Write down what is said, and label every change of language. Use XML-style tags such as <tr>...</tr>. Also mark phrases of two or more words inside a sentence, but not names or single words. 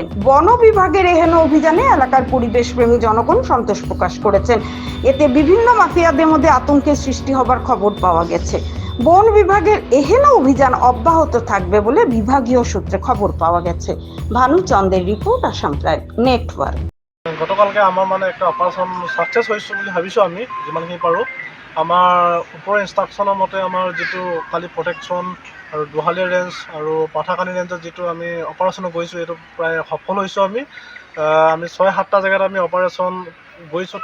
<bn>বন বিভাগের এহেন অভিযানে এলাকার পরিবেশপ্রেমী জনগণ সন্তোষ প্রকাশ করেছেন। এতে বিভিন্ন মাফিয়াদের মধ্যে আতঙ্কের সৃষ্টি হবার খবর পাওয়া গেছে। বন বিভাগের এহেন অভিযান অব্যাহত থাকবে বলে বিভাগীয় সূত্রে খবর পাওয়া গেছে। ভানু চন্দ্রের রিপোর্ট, আসাম প্রাইম নেটওয়ার্ক।</bn> <as>গতকালকে আমার একটা অপাৰেশ্যন সাকসেস হৈছে বুলি ভাবিছোঁ। আমি যিমানখিনি পাৰোঁ আমাৰ ওপৰৰ ইনষ্ট্ৰাকশ্যনৰ মতে আমাৰ যিটো কালি প্ৰটেকশ্যন আৰু দুহালিয়া ৰেঞ্জ আৰু পাথাৰকান্দি ৰেঞ্জত যিটো আমি অপাৰেশ্যন গৈছোঁ এইটো প্ৰায় সফল হৈছোঁ। আমি 6-7টা জেগাত আমি অপাৰেশ্যন গৈছোঁ।</as>